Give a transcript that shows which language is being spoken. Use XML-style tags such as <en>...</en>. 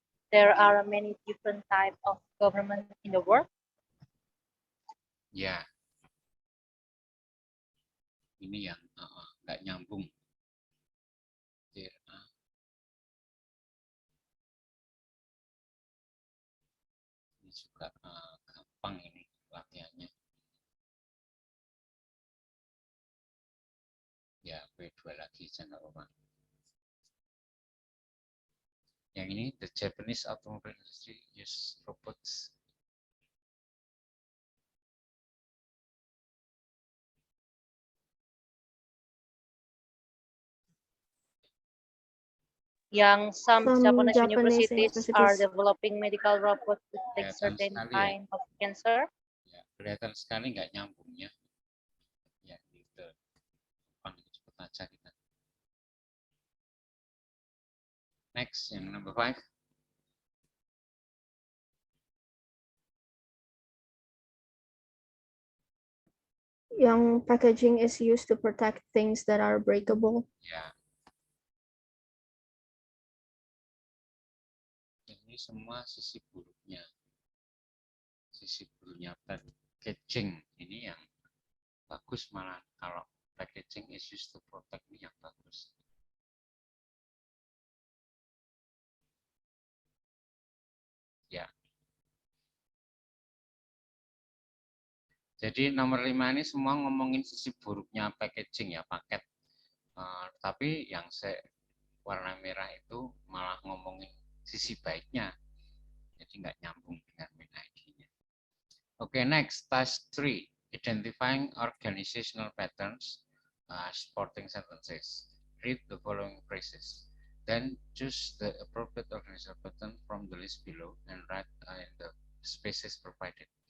<en>There are many different types of government in the world.</en> <id>Ya, ini yang nggak nyambung. Ini juga gampang ini latihannya. Ya, B2 lagi, jangan lupa. Yang ini,</id> <en>the Japanese automobile industry use robots. Some Japanese universities are universities. developing medical robots to detect certain</en> <id>sekali ya.</id> <en>kind of cancer.</en> <id>Ya, kelihatan sekali nggak nyambungnya. Ya, gitu. Cepet aja kita.</id> <en>Next,</en> <id>yang</id> <en>number 5. Young packaging is used to protect things that are breakable.</en> <id>Ya. Ini semua sisi buruknya. Sisi buruknya packaging ini yang bagus, malah kalau</id> <en>packaging is used to protect</en> <id>ini yang bagus. Ya. Jadi nomor 5 ini semua ngomongin sisi buruknya packaging ya, paket. Tapi yang warna merah itu malah ngomongin sisi baiknya. Jadi nggak nyambung dengan main ID-nya. Oke, next, task 3.</id> <en>Identifying organizational patterns, supporting sentences. Read the following phrases. Then choose the appropriate organizational pattern from the list below and write in the spaces provided.</en>